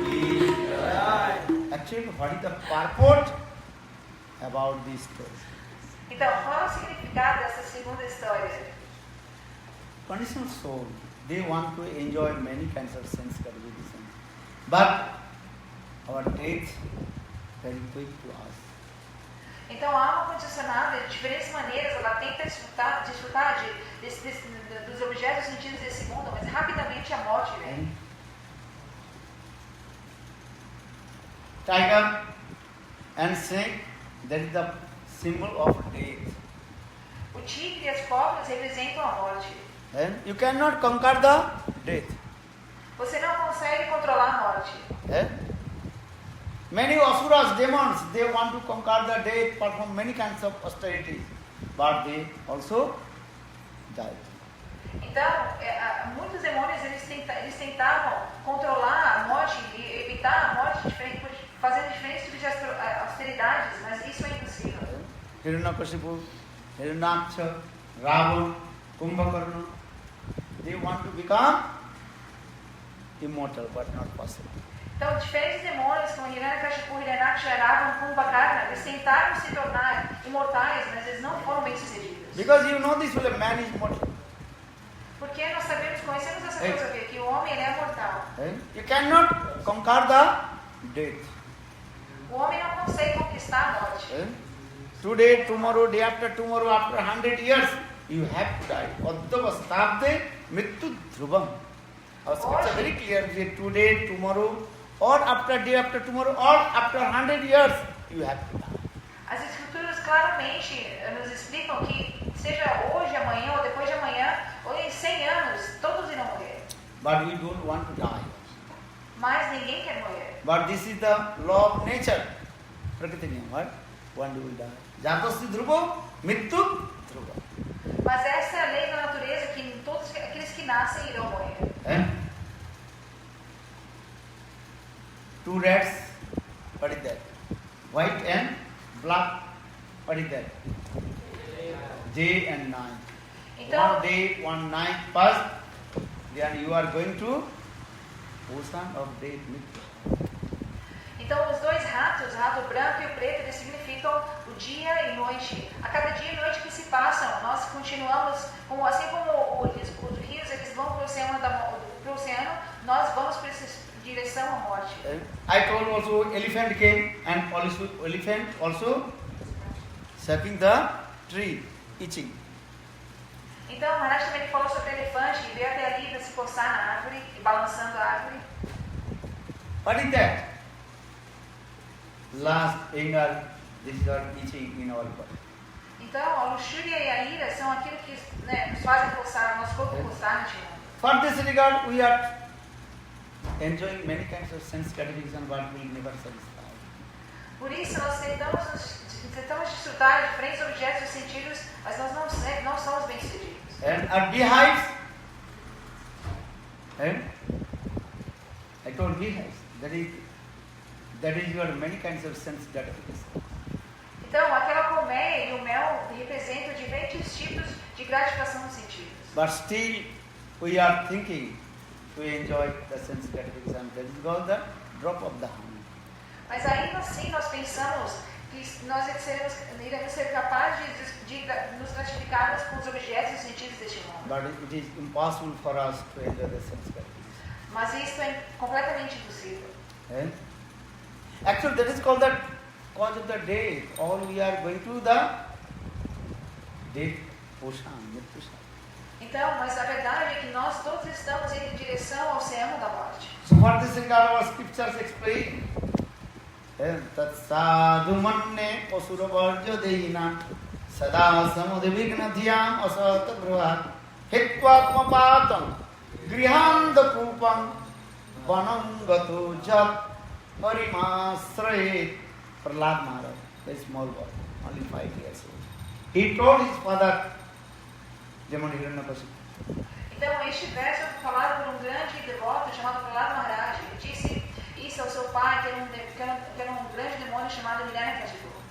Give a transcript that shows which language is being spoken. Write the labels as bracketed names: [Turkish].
[English] Actually, what is the purport about this story? [Portuguese] Então, qual é o significado dessa segunda história? [English] Conditional soul, they want to enjoy many kinds of sense gratification. But our death very quick to us. [Portuguese] Então, a alma condicionada, de diferentes maneiras, ela tenta desfrutar dos objetos sentidos desse mundo, mas rapidamente a morte vem. [English] Tiger and snake, that is the symbol of death. [Portuguese] O tigre e as cobras representam a morte. [English] And you cannot conquer the death. [Portuguese] Você não consegue controlar a morte. [English] Many asuras, demons, they want to conquer the death, perform many kinds of austerities, but they also die. [Portuguese] Então, muitos demônios eles tentavam controlar a morte e evitar a morte fazendo diferentes tipos de austeridades, mas isso é impossível. [English] Hiranyakashipu, Hiranyaksha, Ravana, Kumbhakarna, they want to become immortal, but not possible. [Portuguese] Então, diferentes demônios como Hiranyakashipu, Hiranyaksha, Ravana, Kumbhakarna, eles tentaram se tornar imortais, mas eles não foram bem-sucedidos. [English] Because you know this way, man is mortal. [Portuguese] Porque nós conhecemos essa coisa aqui, que o homem ele é mortal. [English] You cannot conquer the death. [Portuguese] O homem não consegue conquistar a morte. [English] Today, tomorrow, day after tomorrow, after 100 years, you have to die. [Sanskrit] Adhavastabde mittu dhrubam. [English] Our scripture very clear, today, tomorrow, or after day after tomorrow, or after 100 years, you have to die. [Portuguese] As escrituras claramente nos explicam que seja hoje, amanhã, ou depois de amanhã, ou em 100 anos, todos irão morrer. [English] But we don't want to die. [Portuguese] Mas ninguém quer morrer. [English] But this is the law of nature. Prakriti niyam, right? One day will die. [Sanskrit] Jatasti dhruvam, mittu dhruvam. [Portuguese] Mas essa é a lei da natureza, que todos aqueles que nascem irão morrer. [English] Two rats, what is that? White and black, what is that? Day and night. [Portuguese] Então, [English] One day, one night first, then you are going to ocean of death. [Portuguese] então os dois ratos, o rato branco e o preto, eles significam o dia e noite. A cada dia e noite que se passam, nós continuamos, assim como os rios eles vão para o oceano, nós vamos para essa direção à morte. [English] I told also elephant came and also elephant also sucking the tree, itching. [Portuguese] Então, Maharaj também falou sobre elefante, que veio até ali para se coçar na árvore, e balançando a árvore. [English] What is that? Last anger, this is our itching in our body. [Portuguese] Então, a luxúria e a ira são aquilo que nos fazem coçar, nosso corpo coçar neste mundo. [English] For this regard, we are enjoying many kinds of sense gratification, but will never satisfy. [Portuguese] Por isso, nós tentamos desfrutar de diferentes objetos e sentidos, mas nós não somos bem-sucedidos. [English] And our beehives, I told beehives, that is your many kinds of sense gratification. [Portuguese] Então, aquela colmeia e o mel representam diferentes tipos de gratificação dos sentidos. [English] But still, we are thinking to enjoy the sense gratification. That is called the drop of the honey. [Portuguese] Mas ainda assim, nós pensamos que nós iremos ser capazes de nos gratificarmos com os objetos e sentidos deste mundo. [English] But it is impossible for us to enjoy the sense gratification. [Portuguese] Mas isso é completamente impossível. [English] Actually, that is called the cause of the death. All we are going to the death ocean, Mrityushan. [Portuguese] Então, mas a verdade é que nós todos estamos indo em direção ao oceano da morte. [English] So what this regard our scriptures explain? [Sanskrit] tat sadhu manne asura varja deina sada samudvigna dhyam asata brhat hitva patam grihanda kupam vanam gato jat harimasrayet. [English] Prahlad Maharaj, a small boy, only 5 years old. He told his father, Demon Hiranyakashipu. [Portuguese] Então, este verso foi falado por um grande devoto chamado Prahlad Maharaj. Ele disse isso ao seu pai, que era um grande demônio chamado Hiranyakashipu.